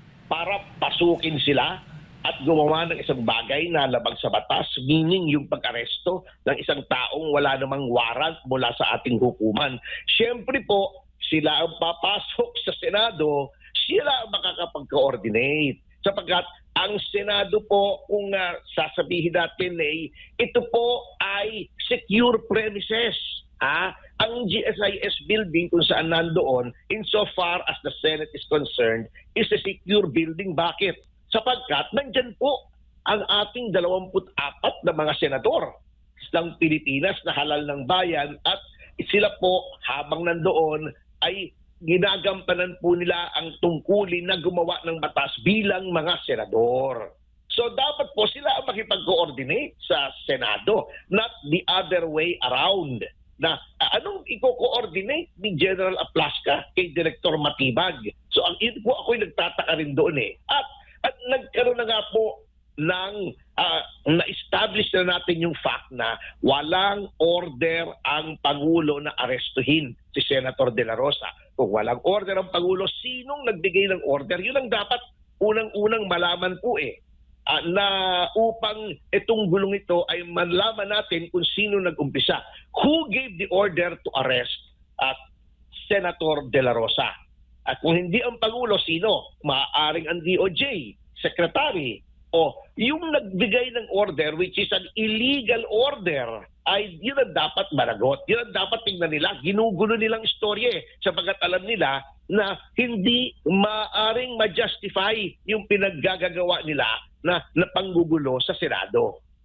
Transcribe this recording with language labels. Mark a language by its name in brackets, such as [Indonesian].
[Filipino] Para pasukin sila at gumawa ng isang bagay na labag sa batas, meaning yung pag-aresto ng isang taong wala namang warrant mula sa ating hukuman. Siyempre po, sila ang papasok sa Senado, sila ang makakapag-coordinate. Sapagkat ang Senado po, kung sasabihin natin ito po ay secure premises. Ang GSIS building kung saan nandoon, [English] insofar as the Senate is concerned, is a secure building. [Filipino] Bakit? Sapagkat nandyan po ang ating 24 na mga senador ng Pilipinas na halal ng bayan, at sila po habang nandoon ay ginagampanan po nila ang tungkulin na gumawa ng batas bilang mga senador. So dapat po sila ang makipag-coordinate sa Senado, [English] not the other way around. [Filipino] Na anong i-coordinate ni General Aplasca kay Director Matibag? So ang ako'y nagtataka rin doon At nagkaroon na nga po ng na-establish na natin yung fact na walang order ang Pangulo na arestuhin si Senator De La Rosa. Kung walang order ang Pangulo, sinong nagbigay ng order? Yun ang dapat unang-unang malaman po na upang itong gulong ito ay malaman natin kung sino nag-umpisa. [English] Who gave the order to arrest Senator De La Rosa? [Filipino] At kung hindi ang Pangulo, sino? Maaaring ang DOJ, Secretary, o yung nagbigay ng order, [English] which is an illegal order, [Filipino] ay yun ang dapat managot. Yun ang dapat tingnan nila. Ginugulo nilang istorya sapagkat alam nila na hindi maaring ma-justify yung pinaggagawa nila na panggugulo sa Senado.